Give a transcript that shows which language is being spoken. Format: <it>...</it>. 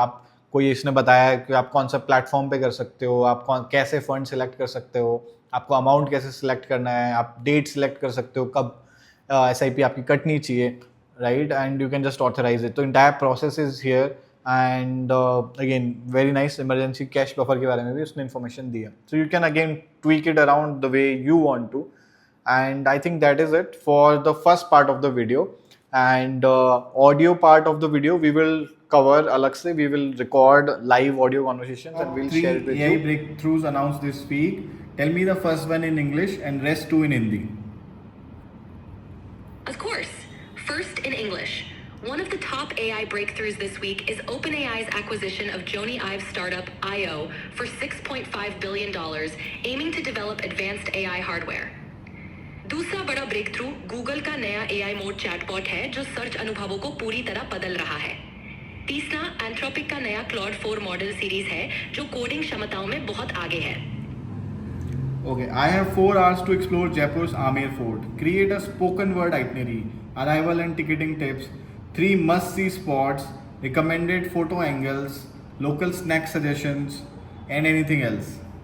<hi>आप कोई इसने बताया है कि आप कौन सा प्लेटफॉर्म पे कर सकते हो, आप कैसे फंड सेलेक्ट कर सकते हो, आपको अमाउंट कैसे सिलेक्ट करना है, आप डेट सिलेक्ट कर सकते हो कब SIP आपकी कटनी चाहिए, right,</hi> <en>And you can just authorize it. तो entire process is here, and again very nice. Emergency cash buffer</en> <hi>के बारे में भी उसने इन्फॉर्मेशन दी है,</hi> <en>So you can again tweak it around the way you want to. And I think that is it for the first part of the video, and audio part of the video we will cover</en> <hi>alag se,</hi> <en>we will record live audio conversations and we'll share it with you. 3 AI breakthroughs announced this week. Tell me the first one in English and rest 2 in Hindi. Of course. First in English. One of the top AI breakthroughs this week is OpenAI's acquisition of Jony Ive's startup IO for $6.5 billion, aiming to develop advanced AI hardware.</en> <hi>दूसरा बड़ा break through Google का नया AI mode chatbot है जो search अनुभवों को पूरी तरह बदल रहा है। तीसरा एंथ्रोपिक का नया क्लॉड 4 मॉडल सीरीज है जो कोडिंग क्षमताओं में बहुत आगे है।</hi> <en>Okay, I have 4 hours to explore Jaipur's Amer Fort. Create a spoken word itinerary, arrival and ticketing tips, 3 must-see spots, recommended photo angles, local snack suggestions, and anything else.</en>